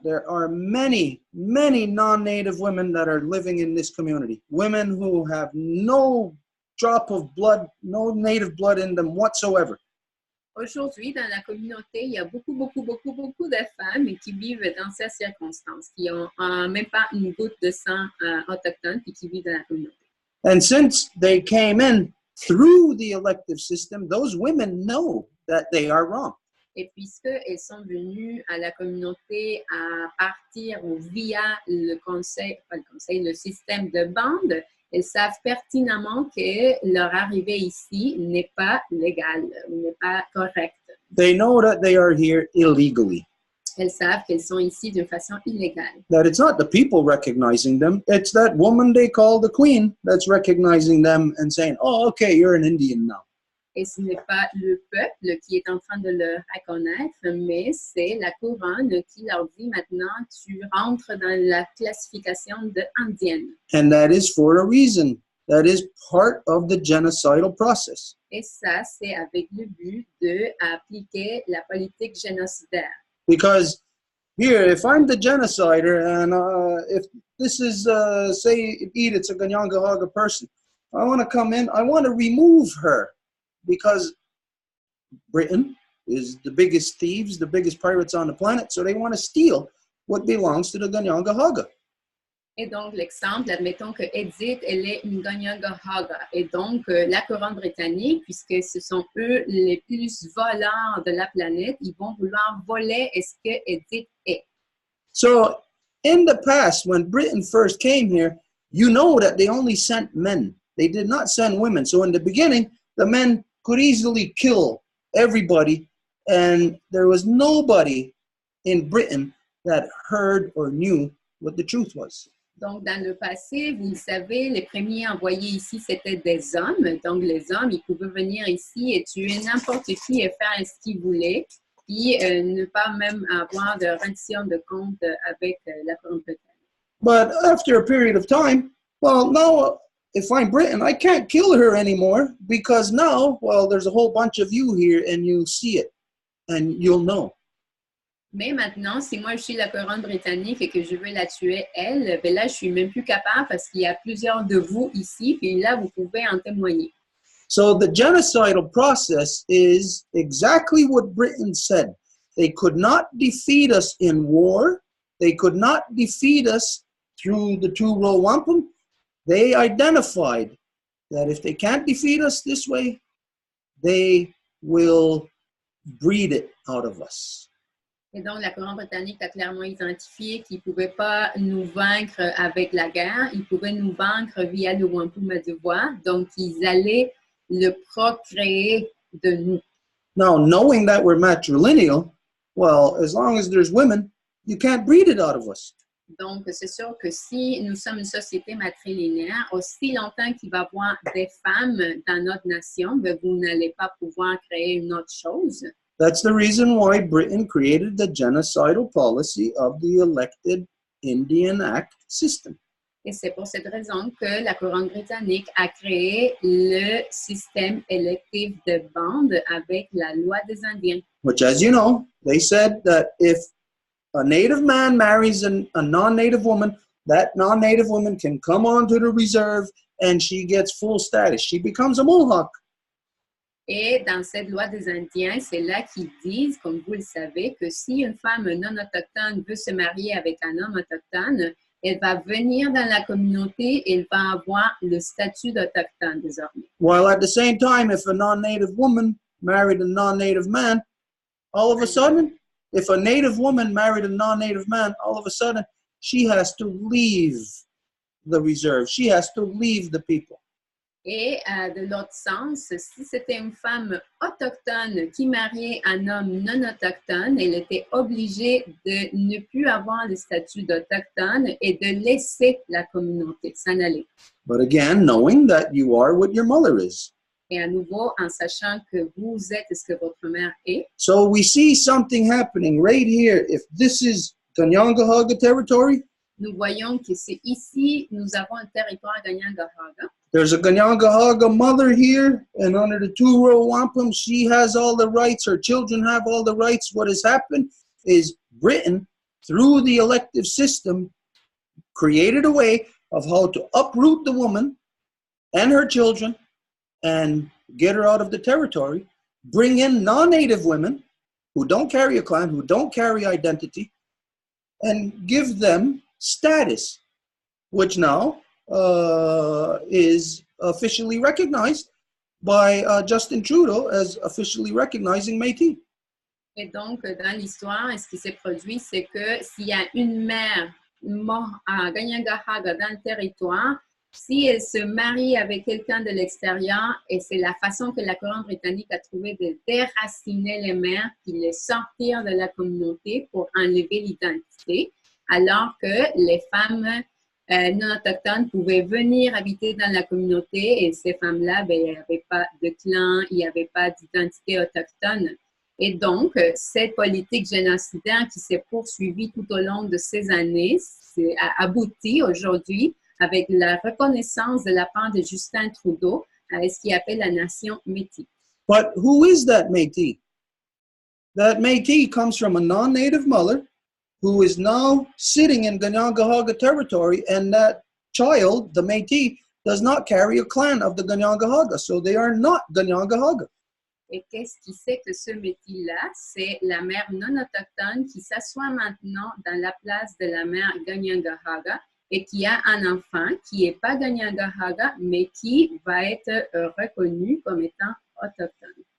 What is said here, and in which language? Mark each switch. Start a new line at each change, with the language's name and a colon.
English: There are many, many non-native women that are living in this community. Women who have no drop of blood, no native blood in them whatsoever.
French: Aujourd'hui, dans la communauté, il y a beaucoup de femmes qui vivent dans ces circonstances, qui ont même pas une goutte de sang autochtone et qui vivent dans la communauté.
English: And since they came in through the elective system, those women know that they are wrong.
French: Et puisqu'elles sont venues à la communauté à partir ou via le système de bande, elles savent pertinemment que leur arrivée ici n'est pas légale, n'est pas correcte.
English: They know that they are here illegally.
French: Elles savent qu'elles sont ici d'une façon illégale.
English: That it's not the people recognizing them, it's that woman they call the queen that's recognizing them and saying, oh, okay, you're an Indian now.
French: Et ce n'est pas le peuple qui est en train de le reconnaître, mais c'est la couronne qui leur dit maintenant, tu rentres dans la classification d'indienne.
English: And that is for a reason. That is part of the genocidal process.
French: Et ça, c'est avec le but d'appliquer la politique génocidaire.
English: Because here, if I'm the genocider, and if this is, say, Edith's a Ganyangahaga person, I want to come in, I want to remove her. Because Britain is the biggest thieves, the biggest pirates on the planet, so they want to steal what belongs to the Ganyangahaga.
French: Et donc, l'exemple, admettons que Edith, elle est une Ganyangahaga. Et donc, la couronne britannique, puisque ce sont eux les plus voleurs de la planète, ils vont vouloir voler ce que Edith est.
English: So, in the past, when Britain first came here, you know that they only sent men. They did not send women. So, in the beginning, the men could easily kill everybody, and there was nobody in Britain that heard or knew what the truth was.
French: Donc, dans le passé, vous le savez, les premiers envoyés ici, c'était des hommes. Donc, les hommes, ils pouvaient venir ici et tuer n'importe qui et faire ce qu'ils voulaient, puis ne pas même avoir de rendition de compte avec la couronne britannique.
English: But after a period of time, well, now, if I'm Britain, I can't kill her anymore because now, well, there's a whole bunch of you here and you'll see it and you'll know.
French: Mais maintenant, si moi je suis la couronne britannique et que je veux la tuer, elle, ben là, je suis même plus capable parce qu'il y a plusieurs de vous ici, puis là, vous pouvez en témoigner.
English: So the genocidal process is exactly what Britain said. They could not defeat us in war. They could not defeat us through the two Row Wampum. They identified that if they can't defeat us this way, they will breed it out of us.
French: Et donc, la couronne britannique a clairement identifié qu'ils ne pouvaient pas nous vaincre avec la guerre, ils pouvaient nous vaincre via le Wampum à Deux Voies, donc ils allaient le procréer de nous.
English: Now, knowing that we're matrilineal, well, as long as there's women, you can't breed it out of us.
French: Donc, c'est sûr que si nous sommes une société matrilinéaire, aussi longtemps qu'il va y avoir des femmes dans notre nation, ben, vous n'allez pas pouvoir créer une autre chose.
English: That's the reason why Britain created the genocidal policy of the elected Indian Act system.
French: Et c'est pour cette raison que la couronne britannique a créé le système électif de bande avec la loi des Indiens.
English: Which, as you know, they said that if a native man marries a non-native woman, that non-native woman can come onto the reserve and she gets full status. She becomes a Mohawk.
French: Et dans cette loi des Indiens, c'est là qu'ils disent, comme vous le savez, que si une femme non autochtone veut se marier avec un homme autochtone, elle va venir dans la communauté et elle va avoir le statut d'autochtone désormais.
English: While at the same time, if a non-native woman married a non-native man, all of a sudden, if a native woman married a non-native man, all of a sudden, she has to leave the reserve. She has to leave the people.
French: Et de l'autre sens, si c'était une femme autochtone qui mariait un homme non autochtone, elle était obligée de ne plus avoir le statut d'autochtone et de laisser la communauté, s'en aller.
English: But again, knowing that you are what your mother is.
French: Et à nouveau, en sachant que vous êtes ce que votre mère est.
English: So we see something happening right here. If this is Ganyangahaga territory,
French: nous voyons que c'est ici, nous avons un territoire Ganyangahaga.
English: There's a Ganyangahaga mother here, and under the two Row Wampum, she has all the rights. Her children have all the rights. What has happened is Britain through the elective system, created a way of how to uproot the woman and her children and get her out of the territory, bring in non-native women who don't carry a clan, who don't carry identity, and give them status, which now is officially recognized by Justin Trudeau as officially recognizing Métis.
French: Et donc, dans l'histoire, ce qui s'est produit, c'est que s'il y a une mère morte à Kanien'kehá:ka dans le territoire, si elle se marie avec quelqu'un de l'extérieur, et c'est la façon que la couronne britannique a trouvé de déraciner les mères, puis les sortir de la communauté pour enlever l'identité, alors que les femmes non autochtones pouvaient venir habiter dans la communauté, et ces femmes-là, ben, il n'y avait pas de clan, il n'y avait pas d'identité autochtone. Et donc, cette politique génocidaire qui s'est poursuivie tout au long de ces années a abouti aujourd'hui avec la reconnaissance de la part de Justin Trudeau à ce qu'il appelle la nation Métis.
English: But who is that Métis? That Métis comes from a non-native mother who is now sitting in Kanien'kehá:ka territory, and that child, the Métis, does not carry a clan of the Kanien'kehá:ka, so they are not Kanien'kehá:ka.
French: Et qu'est-ce qui fait que ce Métis-là, c'est la mère non autochtone qui s'assoit maintenant dans la place de la mère Kanien'kehá:ka et qui a un enfant qui n'est pas Kanien'kehá:ka, mais qui va être reconnu comme étant autochtone.